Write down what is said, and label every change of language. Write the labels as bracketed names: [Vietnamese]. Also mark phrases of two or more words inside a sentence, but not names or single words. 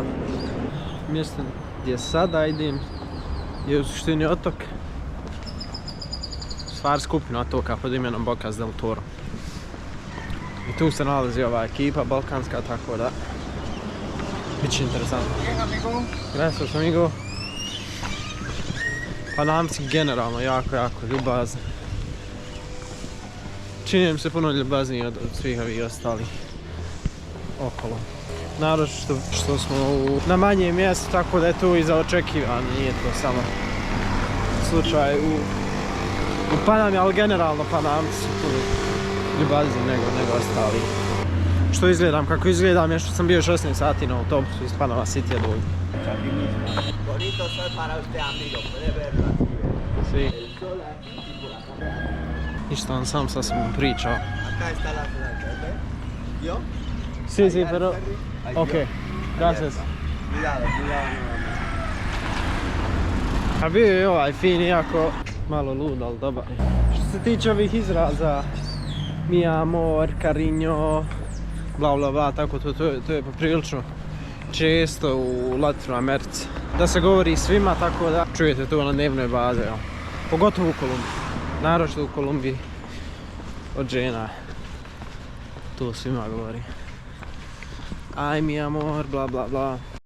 [Bosnian] Mjesto gdje sada idem je u suštini otok, stvar skupina otoka pod imenom Bocas del Toro. I tu se nalazi ova ekipa balkanska, tako da bit će interesantno. [Spanish] Gracias amigo. [Bosnian] Panamci generalno jako ljubazni. Čini se puno ljubazniji od svih ovih ostalih okolo. Naročito što smo na manjem mjestu, tako da je tu i za očekivanje, nije to samo slučaj u Panami, ali generalno Panamci su puno ljubazniji nego ostali. Što izgledam, kako izgledam je što sam bio 16 sati na autobusu iz Panama City do ovdje. [Spanish] Bonito sol para usted, amigo. Puede verlo así. Sí. El sol aquí y por acá. [Bosnian] Ništa, on sam sa sam pričao. [Spanish] Acá está la planta, ¿ves? ¿Yo? Sí, pero... Ok, gracias. Cuidado. [Bosnian] A bio je ovaj fin, iako malo lud, ali dobar. Što se tiče ovih izraza, [Spanish] mi amor, cariño, bla bla bla, [Bosnian] tako to je poprilično često u Latinskoj Americi. Da se govori svima, tako da čujete to na dnevnoj bazi, jel? Pogotovo u Kolumbiji, naročito u Kolumbiji od žena. To svima govori. [Spanish] Aj mi amor, [Bosnian] bla bla bla.